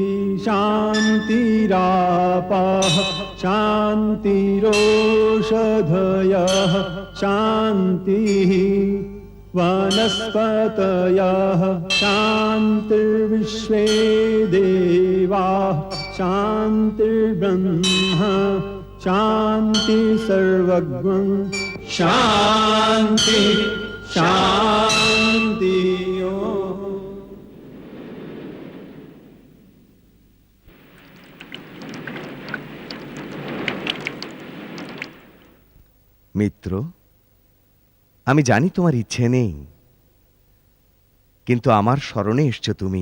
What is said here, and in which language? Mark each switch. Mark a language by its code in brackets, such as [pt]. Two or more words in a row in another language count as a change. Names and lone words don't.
[sa] शान्तिरापः शान्तिरोषधयः शान्तिः वनस्पतयः शान्तिर्विश्वे देवाः शान्तिर्ब्रह्म शान्ति सर्वज्ञं शान्ति शान्ति। [bn] মিত্র, আমি জানি তোমার ইচ্ছে নেই, কিন্তু আমার স্মরণে এসছো তুমি।